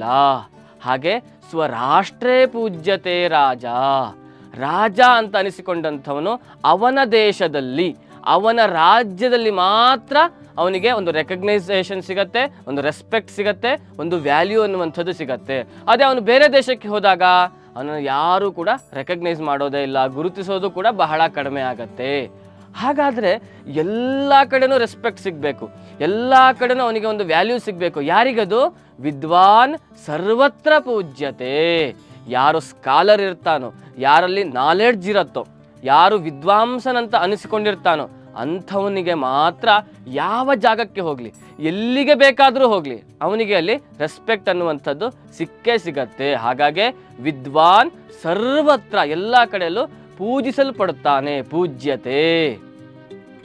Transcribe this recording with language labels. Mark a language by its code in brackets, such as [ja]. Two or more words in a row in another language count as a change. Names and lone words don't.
[kn] ಹಾಗೆ [sa] ಸ್ವರಾಷ್ಟ್ರೇ ಪೂಜ್ಯತೆ ರಾಜ, [kn] ರಾಜ ಅಂತ ಅನಿಸಿಕೊಂಡಂಥವನು ಅವನ ದೇಶದಲ್ಲಿ, ಅವನ ರಾಜ್ಯದಲ್ಲಿ ಮಾತ್ರ ಅವನಿಗೆ ಒಂದು ರೆಕಗ್ನೈಸೇಷನ್ ಸಿಗತ್ತೆ, ಒಂದು ರೆಸ್ಪೆಕ್ಟ್ ಸಿಗತ್ತೆ, ಒಂದು ವ್ಯಾಲ್ಯೂ ಅನ್ನುವಂಥದ್ದು ಸಿಗತ್ತೆ. ಅದೇ ಅವನು ಬೇರೆ ದೇಶಕ್ಕೆ ಹೋದಾಗ ಅವನನ್ನು ಯಾರೂ ಕೂಡ ರೆಕಗ್ನೈಸ್ ಮಾಡೋದೇ ಇಲ್ಲ, ಗುರುತಿಸೋದು ಕೂಡ ಬಹಳ ಕಡಿಮೆ ಆಗತ್ತೆ. ಹಾಗಾದರೆ ಎಲ್ಲ ಕಡೆನೂ ರೆಸ್ಪೆಕ್ಟ್ ಸಿಗಬೇಕು, ಎಲ್ಲ ಕಡೆನೂ ಅವನಿಗೆ ಒಂದು ವ್ಯಾಲ್ಯೂ ಸಿಗಬೇಕು. ಯಾರಿಗದು? [sa] ವಿದ್ವಾನ್ ಸರ್ವತ್ರ ಪೂಜ್ಯತೆ. [kn] ಯಾರು ಸ್ಕಾಲರ್ ಇರ್ತಾನೋ, ಯಾರಲ್ಲಿ ನಾಲೆಡ್ಜ್ ಇರುತ್ತೋ, ಯಾರು ವಿದ್ವಾಂಸನಂತ ಅನಿಸಿಕೊಂಡಿರ್ತಾನೋ ಅಂಥವನಿಗೆ ಮಾತ್ರ ಯಾವ ಜಾಗಕ್ಕೆ ಹೋಗಲಿ, ಎಲ್ಲಿಗೆ ಬೇಕಾದರೂ ಹೋಗಲಿ, ಅವನಿಗೆ ಅಲ್ಲಿ ರೆಸ್ಪೆಕ್ಟ್ ಅನ್ನುವಂಥದ್ದು ಸಿಕ್ಕೇ ಸಿಗತ್ತೆ. ಹಾಗಾಗಿ [sa] ವಿದ್ವಾನ್ ಸರ್ವತ್ರ, [kn] ಎಲ್ಲ ಕಡೆಯಲ್ಲೂ ಪೂಜಿಸಲ್ಪಡುತ್ತಾನೆ, ಪೂಜ್ಯತೆ.